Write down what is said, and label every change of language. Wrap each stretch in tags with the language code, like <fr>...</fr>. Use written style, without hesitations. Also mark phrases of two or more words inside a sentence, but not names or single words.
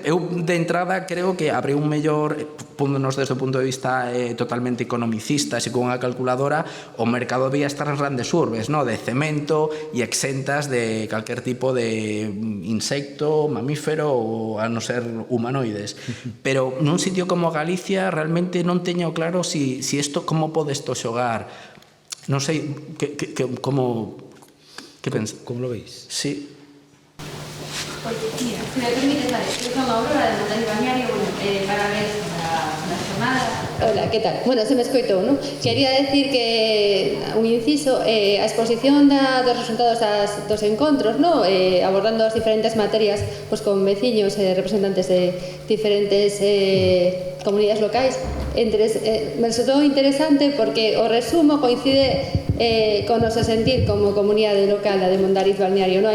<gl>Eu, de entrada, creo que abre un mellor, póndonos desde o punto de vista totalmente economicista, e con unha calculadora, o mercado debía estar nas grandes urbes, de cemento e exentas de calquer tipo de insecto, mamífero ou a non ser humanoides. Pero nun sitio como Galicia realmente non teño claro si isto, como pode isto xogar. Non sei, como pensas?</gl> <es>Como lo veis? Sí. Mira, si me permites, vale, yo soy Aurora de Montaña Balneario, para ver la jornada. Hola, ¿qué tal?</es> <gl>Bueno, se me escoitou, non? Quería decir que, un inciso, a exposición dos resultados dos encontros, non? Abordando as diferentes materias con veciños e representantes de diferentes comunidades locais, me resultou interesante porque o resumo coincide con o noso sentir como comunidade local de Mondariz Balneario, non?</gl>